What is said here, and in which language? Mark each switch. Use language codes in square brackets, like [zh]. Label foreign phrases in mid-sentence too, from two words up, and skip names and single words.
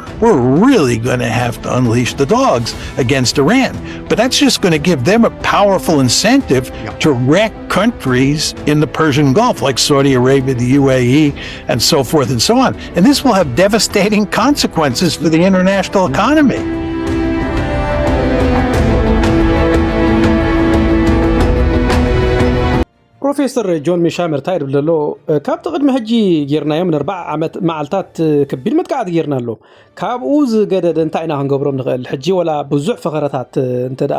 [en] We're really going to have to unleash the dogs against Iran. But that's just going to give them a powerful incentive to wreck countries in the Persian Gulf, like Saudi Arabia, the UAE, and so forth and so on. And this will have devastating consequences for the international economy. [ti] ፕሮፌሰር ጆን ሚሻመር እንታይ ይብል ዘሎ ካብ ቅድሚ ሕጂ ጌርናዮም ን4 ዓመት መዓልታት ከቢድ መጥቃዕቲ ጌርና ኣሎ ካብኡ ዝገደደ እንታይ ኢና ክንገብሮም ንኽእል ሕጂ ወላ ብዙሕ ፈኸረታት እንተ ደኣ